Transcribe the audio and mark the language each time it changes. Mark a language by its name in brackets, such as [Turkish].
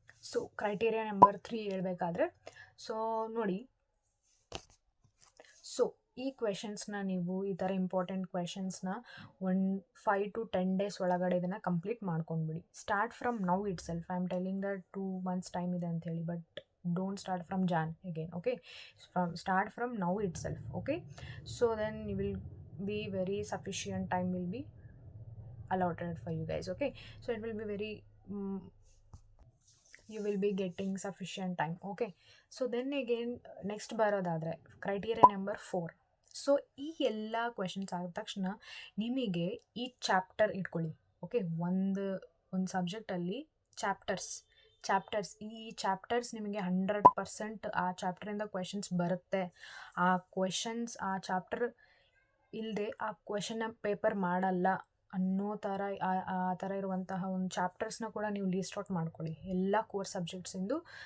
[Kannada] So criteria number 3 ಹೇಳಬೇಕಾದ್ರೆ, so ನೋಡಿ, so ಈ ಕ್ವೆಶನ್ಸ್ನ ನೀವು ಈ ಥರ ಇಂಪಾರ್ಟೆಂಟ್ ಕ್ವೆಶನ್ಸ್ನ 5 to 10 days ಒಳಗಡೆ ಇದನ್ನು complete ಮಾಡ್ಕೊಂಡ್ಬಿಡಿ. [English] Start from now itself. I am telling that 2 months time [Kannada] ಇದೆ ಅಂತ ಹೇಳಿ, [English] But don't start from Jan again. Okay, start from now itself. Okay, so then you will be very sufficient time will be allotted for you guys. Okay, so it will be very you will be getting sufficient time. Okay, so then again next [Kannada] ಬರೋದಾದರೆ criteria number 4. So ಈ ಎಲ್ಲ questions ಆದ ತಕ್ಷಣ ನಿಮಗೆ ಈ chapter ಇಟ್ಕೊಳ್ಳಿ. Okay, ಒಂದು ಸಬ್ಜೆಕ್ಟಲ್ಲಿ chapters ಈ ಚಾಪ್ಟರ್ಸ್ ನಿಮಗೆ 100% ಆ ಚಾಪ್ಟರಿಂದ ಕ್ವೆಶನ್ಸ್ ಬರುತ್ತೆ. ಆ ಕ್ವೆಶನ್ಸ್ ಆ ಚಾಪ್ಟರ್ ಇಲ್ಲದೆ ಆ ಕ್ವೆಶನ್ನ ಪೇಪರ್ ಮಾಡಲ್ಲ ಅನ್ನೋ ಥರ ಆ ಥರ ಇರುವಂತಹ ಒಂದು ಚಾಪ್ಟರ್ಸ್ನ ಕೂಡ ನೀವು ಲೀಸ್ಟ್ ಔಟ್ ಮಾಡ್ಕೊಳ್ಳಿ ಎಲ್ಲ ಕೋರ್ಸ್ ಸಬ್ಜೆಕ್ಟ್ಸಿಂದು.